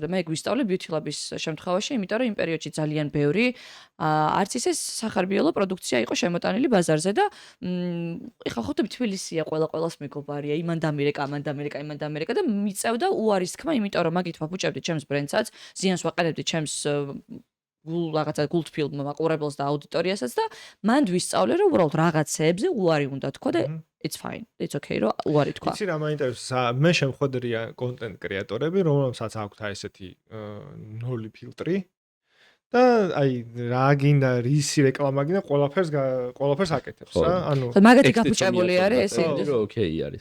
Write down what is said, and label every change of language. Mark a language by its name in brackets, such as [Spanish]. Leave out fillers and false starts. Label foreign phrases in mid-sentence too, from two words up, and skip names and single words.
[Georgian] მე ეგ ვისწავლე Beauty Lab-ის შემთხვევაში, იმიტომ რომ იმ პერიოდში ძალიან ბევრი არც ისე სახარბიელო პროდუქცია იყო შემოტანილი ბაზარზე და ეხლა ხვდები თბილისია ყველას მეგობარია, იმან დამერეკა და მიწევდა უარის თქმა, იმიტომ რომ მაგით ვაფუჭებდი ჩემს ბრენდსაც, ზიანს ვაყენებდი ჩემს რაღაცა გულთბილ მაყურებელს და აუდიტორიასაც და მანდ ვისწავლე რომ უბრალოდ რაღაცეებზე უარი უნდა თქვა და [English] it's fine it's okay [Georgian] რომ უარი თქვა. იცი რა მაინტერესებს მე შემხვედრია კონტენტ კრეატორები რომელსაც აქვთ აი ესეთი ნოლი ფილტრი და აი რა გინდა რისი რეკლამა გინდა ყველაფერს აკეთებს რა ანუ მაგათი გაფუჭებული არის ეს რომ ოკეი არის.